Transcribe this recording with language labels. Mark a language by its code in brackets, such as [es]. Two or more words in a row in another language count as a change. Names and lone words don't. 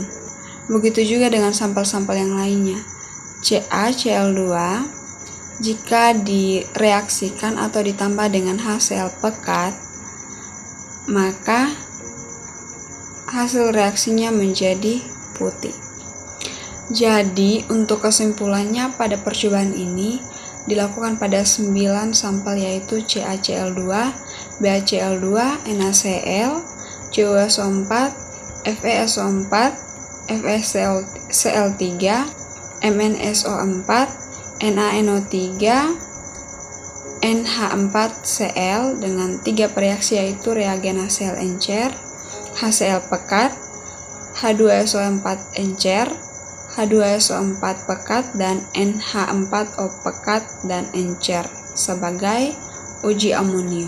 [id] Begitu juga dengan sampel-sampel yang lainnya. CaCl2 jika direaksikan atau ditambah dengan HCl pekat, maka hasil reaksinya menjadi putih. Jadi, untuk kesimpulannya pada percobaan ini dilakukan pada 9 sampel yaitu CaCl2, BaCl2, NaCl, CuSO4, FeSO4, FeCl3, MnSO4, NaNO3, NH4Cl dengan 3 pereaksi yaitu reagen HCl encer, HCl pekat, H2SO4 encer, H2SO4 pekat, dan NH4O pekat dan encer sebagai uji amonium.